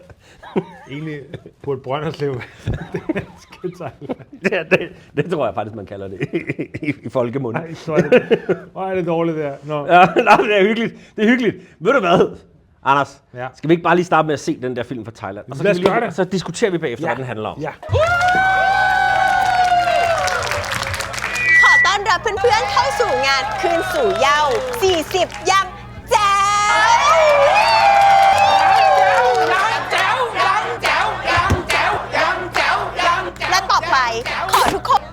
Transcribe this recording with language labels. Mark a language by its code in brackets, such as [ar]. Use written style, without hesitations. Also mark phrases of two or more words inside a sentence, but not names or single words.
[da] Egentlig burde Brønderslev være det danske Thailand. Det tror jeg faktisk, man kalder det i folkemund. Nej, så er det dårligt der. Nå. Ja, nej, det er hyggeligt. Det er hyggeligt. Ved du hvad, Anders? Ja. Skal vi ikke bare lige starte med at se den der film fra Thailand? Og så, Lad os gøre det. Så diskuterer vi bagefter, hvad den handler om. Ja. [th] ขอต้อนรับเพื่อนๆเข้าสู่งานคืนสู่เยาว์40 ยังแจ๋วและต่อไปขอทุกคน